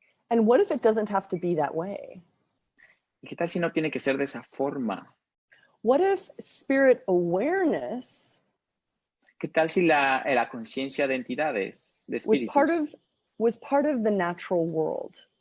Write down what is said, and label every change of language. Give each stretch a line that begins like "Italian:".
English: And what if it doesn't have to be that way?
Spanish: ¿Y qué tal si no tiene que ser de esa forma?
English: What if spirit awareness
Spanish: ¿Qué tal si la conciencia de entidades, de espíritus,
English: was part of the natural world?